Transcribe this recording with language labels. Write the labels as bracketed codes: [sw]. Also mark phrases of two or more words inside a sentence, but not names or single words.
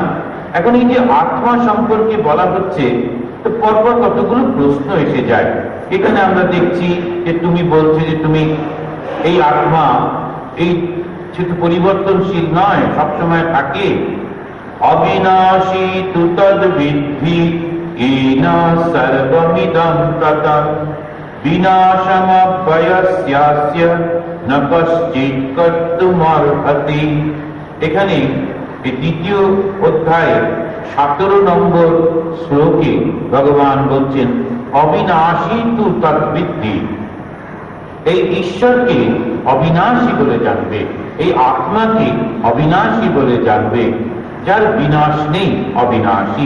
[bn] এখন এই যে আত্মা সম্পর্কে বলা হচ্ছে, তো পরপর কতগুলো প্রশ্ন এসে যায়। এখানে আমরা দেখছি যে তুমি বলছে যে তুমি এই আত্মা, এই সেটা পরিবর্তনশীল নয়, সবসময় থাকে। [sa] অবিনাশী তু তদ বিদ্ধি येन सर्वमिदं ततं বিনাশমব্যয়স্যাস্য ন কশ্চিৎ কর্তুমর্হতি। [bn] এখানে এই দ্বিতীয় অধ্যায়ে 17 নম্বর শ্লোকে ভগবান বলছেন [sa] অবিনাশী তু তদ্বিদ্ধি। [bn] এই ঈশ্বরকে অবিনাশী বলে জানবে, এই আত্মাকে অবিনাশী বলে জানবে, যার বিনাশ নেই, অবিনাশী।